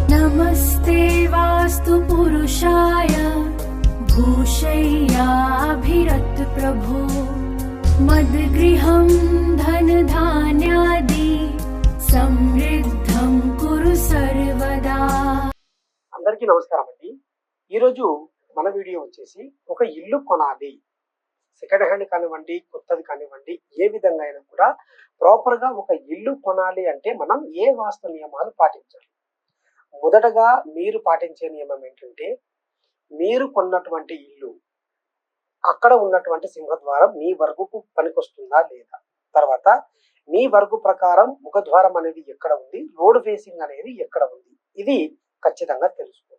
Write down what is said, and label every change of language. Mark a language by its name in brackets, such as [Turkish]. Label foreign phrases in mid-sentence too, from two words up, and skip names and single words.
[Sanskrit] नमस्ते वास्तु पुरुषाय भूषय्याभिरत प्रभो मद्गृहं धनधान्यादि समृद्धं कुरु सर्वदा। [Telugu] అందరికీ నమస్కారం అండి. ఈరోజు మన వీడియో వచ్చేసి ఒక ఇల్లు కొనాలి, [English] second hand [Telugu] కానివ్వండి కొత్తది కానివ్వండి, ఏ విధంగా అయినా కూడా ప్రాపర్గా ఒక ఇల్లు కొనాలి అంటే మనం ఏ వాస్తు నియమాలు పాటించాలి. మొదటగా మీరు పాటించే నియమం ఏంటంటే, మీరు కొన్నటువంటి ఇల్లు అక్కడ ఉన్నటువంటి సింహద్వారం మీ వర్గుకు పనికొస్తుందా లేదా, తర్వాత మీ వర్గు ప్రకారం ముఖద్వారం అనేది ఎక్కడ ఉంది, [English] road facing [Telugu] అనేది ఎక్కడ ఉంది, ఇది ఖచ్చితంగా తెలుసుకోవాలి.